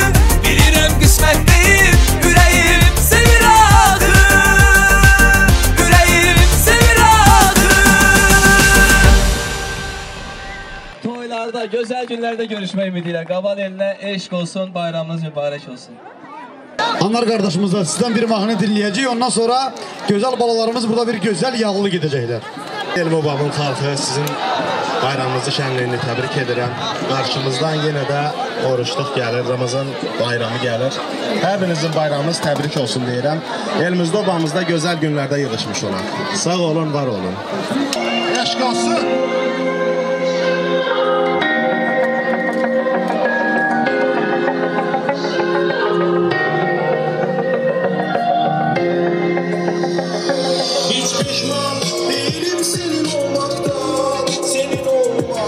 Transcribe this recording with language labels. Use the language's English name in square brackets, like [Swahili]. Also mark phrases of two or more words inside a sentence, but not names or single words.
[Azerbaijani] Bilirəm qismət deyil, ürəyim sevir axı. Ürəyim sevir axı. Toylarda, gözəl günlərdə görüşmək ümidiyle. Qabal elinə eşq olsun, bayramınız mübarək olsun. [Turkish] Anar kardeşimizden sizden bir mahnı dinleyeceğiz. Ondan sonra güzel balalarımız burada bir güzel yağlı gidecekler. [Azerbaijani] Elm babamın xalqı sizin bayramınızı, şənliyini təbrik edirəm. Qarşımızdan yenə də oruçluq gəlir, Ramazan bayramı gəlir. Hər birinizin bayramınız təbrik olsun deyirəm. Elimizdə obamızda gözəl günlərdə yığışmış olan. Sağ olun, var olun. Eşq olsun. [Turkish] Hiç pişman değilim senin olmaktan, senin olmak.